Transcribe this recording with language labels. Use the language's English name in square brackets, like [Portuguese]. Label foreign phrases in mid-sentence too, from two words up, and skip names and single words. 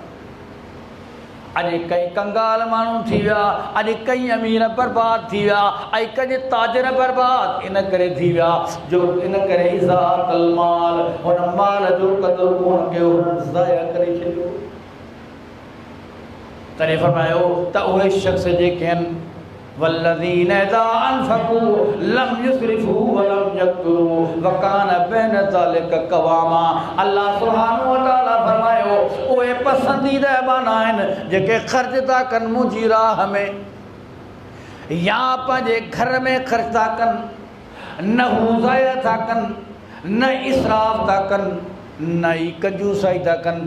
[Sindhi] अॼु कई कंगाल माण्हू थी विया, अॼु कई अमीर बर्बाद थी विया, ऐं कई ताजर बर्बाद इन करे थी विया जो इन करे इज़ातल माल, हुन माल जो क़दुरु कोन कयो, हुननि ज़ाया करे छॾियो। तॾहिं फरमायो त उहे शख़्स जेके आहिनि [Arabic] والذين إذا أنفقوا لم يسرفوا ولم يقتروا وكان بين ذلك قواما. الله سبحانه وتعالى [Sindhi] फरमायो उहे पसंदीदा माना आहिनि जेके ख़र्च था कनि मुंहिंजी राह में, या पंहिंजे घर में ख़र्च था कनि, न हू ज़ाया था कनि, न इसराफ़ था कनि, न ई कंजूसाई था कनि।